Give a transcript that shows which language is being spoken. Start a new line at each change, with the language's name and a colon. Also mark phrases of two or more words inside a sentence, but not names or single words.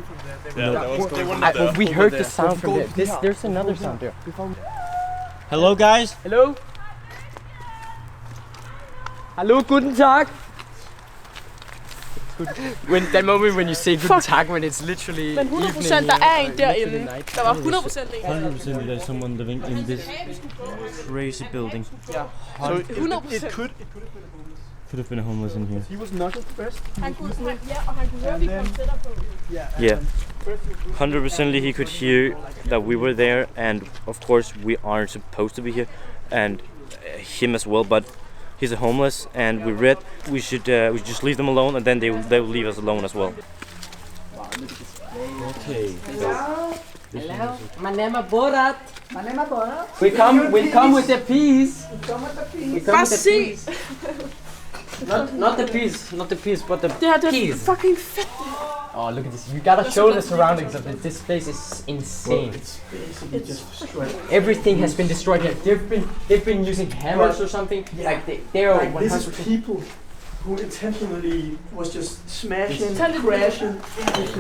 English: We heard the sound from there. There's another sound there. Hello, guys.
German: Hello. Hallo, guten Tag.
English: When that moment when you say
German: guten Tag,
English: when it's literally
Danish: Men 100% der er en derinde. Der var 100% en.
English: 100% there's someone living in this crazy building. Yeah. So it could have been a homeless in here. He was knocking first.
Danish: Han kunne høre, vi kom tættere på.
English: Yeah. 100% he could hear that we were there, and of course we aren't supposed to be here, and him as well, but he's a homeless, and we should just leave them alone, and then they will leave us alone as well. Okay. Hello. My name is Borat. We come with the peas.
Danish: Bare sig!
English: Not the peas, but the
Danish: Det
English: peas.
Danish: er fucking fedt.
English: Oh, look at this. You gotta show the surroundings of it. This place is insane. Everything has been destroyed here. They've been using hammers or something. Yeah. Like they're like this is people who intentionally was just smashing, crashing, everything.